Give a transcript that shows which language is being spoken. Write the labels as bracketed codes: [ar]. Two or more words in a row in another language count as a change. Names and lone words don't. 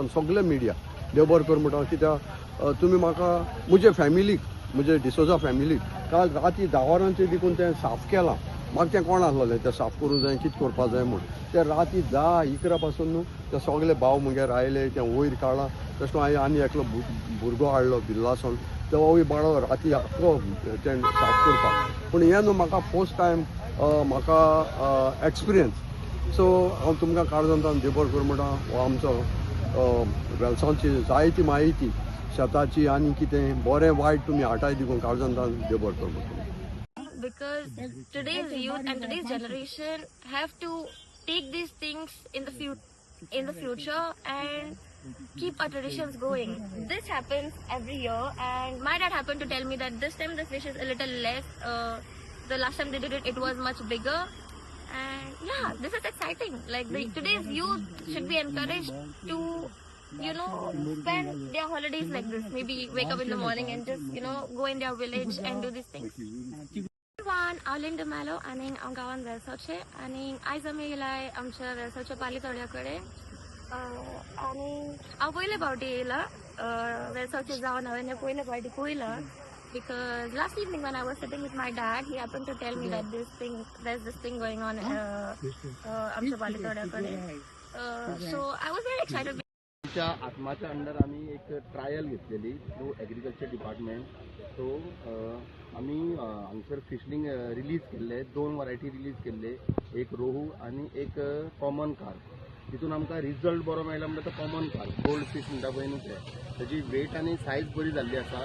[kok] सगळे मिडिया देव बरें कर म्हणटा कित्याक तुमी म्हाका म्हजे फॅमिलीक म्हजे डिसोजा फॅमिलीक काल राती 10 वरांचेर देखून तें साफ केलां म्हाका तें कोण आसलोलें तें साफ करूं जाय कितें करपा जाय म्हूण ते राती 10-11 पासून न्हू ते सगळे भाव मुगेर आयले तें वयर काडलां तशें करून हांवें आनी एकलो भुरगो हाडलो बिल्लासोन तो वय बाळो राती आख्खो तें साफ करपाक पूण हें न्हू म्हाका [en] first time [kok] म्हाका एक्सपिरियन्स सो हांव तुमकां काळजांतल्यान देव बरें करूं म्हणटा हो आमचो वेलसांवची जायती म्हायती शेताची आनी कितें बरें वायट तुमी हाटाय दिवून काळजांतल्यान देव बरें करूं म्हणटा. [en] Because today's youth and today's generation have to take these things in the future and keep our traditions going. This happens every year, and my dad happened to tell me that this time the fish is a little less. The last time they did it, it was much bigger. And yeah, this is exciting. Like today's youth should be encouraged to, spend their holidays like this. Maybe wake up in the morning and just, go in their village and do these things. [kok] हांव लिंडा मेलो आनी हांव गांवांत वेलसावचे आनी आयज आमी येयलाय आमच्या वेलसावच्या पालितोड्या कडेन आनी हांव पयले फावटी येयला वेलसावचे जावन हांवें पयले फावटी पयला [en] because last evening when I was sitting with my dad, he happened to tell me that there's this thing going on [kok] आमच्या पालितोड्या कडेन. [en] So I was very excited. [mr] आमच्या आत्माच्या अंडर आम्ही एक ट्रायल घेतलेली [en] through agriculture department. [mr] सो आम्ही हांगसर [en] fishling release [mr] केल्ले 2 [en] variety release [mr] केल्ले, एक रोहू आणि एक [en] common carp. [kok] तितून आमकां रिजल्ट बरो मेळ्ळो म्हणल्यार तो [en] common carp gold fish [kok] म्हणटा पळय न्हू तें, तेजी वेट आनी सायज बरी जाल्ली आसा.